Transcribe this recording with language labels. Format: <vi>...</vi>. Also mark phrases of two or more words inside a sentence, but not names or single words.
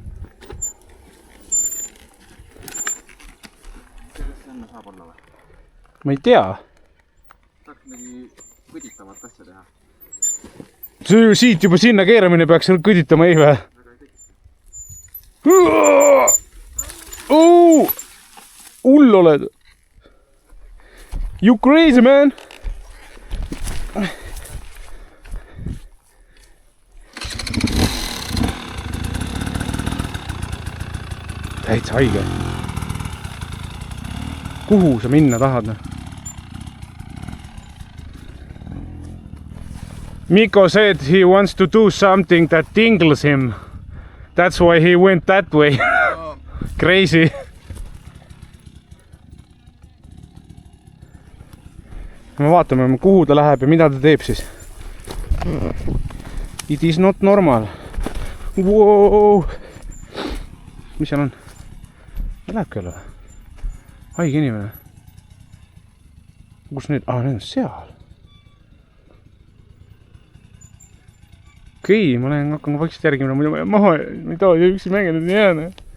<et>Ma ei tea. Tahaks mingi kõditavat asja teha. See siit juba sinna keeramine peaks kõditama ei või? Hull oled.</et> <en>You crazy man.</en> <et>Täitsa haige. Kuhu sa minna tahad?</et> <en>Mikko said he wants to do something that tingles him. That's why he went that way. Crazy.</en> <et>Me vaatame, kuhu ta läheb ja mida ta teeb siis.</et> <en>It is not normal. Wow.</en> <et>Mis seal on? Läheb küll või? Haige inimene. Kus need? Need on seal. Okei, ma hakkan vaikselt järgima, muidu ma jään maha ja ma ei taha üksi mängida nii jääna.</et>